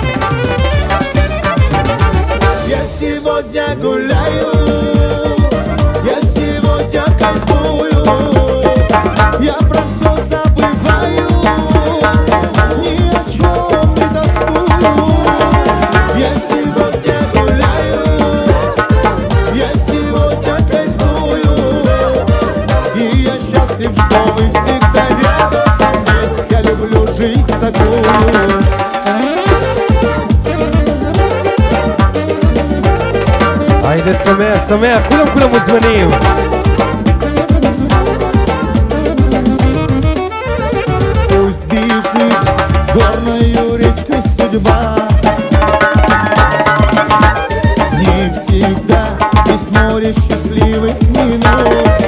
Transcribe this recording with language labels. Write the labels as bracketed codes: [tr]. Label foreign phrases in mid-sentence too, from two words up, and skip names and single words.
[ru] Я сегодня гуляю, я сегодня кайфую, я про все забываю, ни о чем не тоскую. Я сегодня гуляю, я сегодня кайфую, и я счастлив, что вы всегда рядом со мной. Я люблю жизнь такую. [he] היידה שמח, שמח, כולם מוזמנים. [ru] Пусть бежит горною речкой судьба, в ней всегда есть море счастливых минут.